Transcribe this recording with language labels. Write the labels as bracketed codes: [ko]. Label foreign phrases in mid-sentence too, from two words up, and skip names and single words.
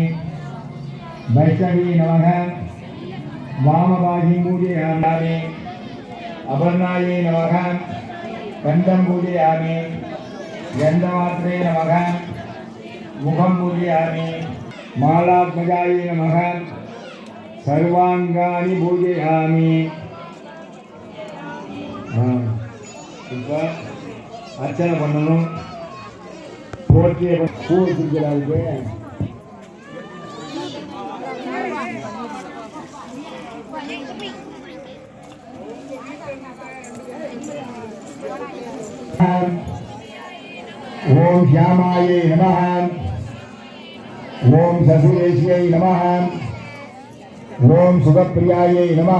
[sa] वैष्णवी नमः वामबाही पूजयामि. अपर्णायै नमः कंठं पूजयामि. गन्धमात्रे नमः मुखं पूजयामि. मालात्मजायै नमः सर्वांगानि पूजयामि. [ta] இப்போ அர்ச்சனை பண்ணணும். போற்றிய பூ வச்சிருக்கிறாருக்கு. [sa] ओम श्यामायै नमः. ओम शशिरेश्यै नमः. ओम सुखप्रियायै नमः.